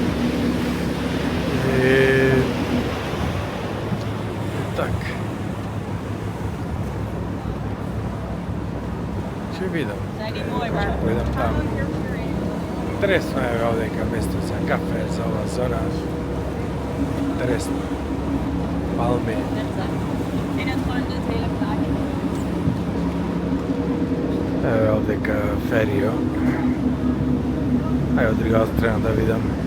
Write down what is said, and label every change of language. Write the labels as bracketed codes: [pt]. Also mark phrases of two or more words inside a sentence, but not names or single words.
[mk] И так. Ќе видам. Видам таму. Интересно е овдека место за кафе, за ова зона. Интересно. Палми. Evo ovdje Ferio. Ajde od druga strana da vidim.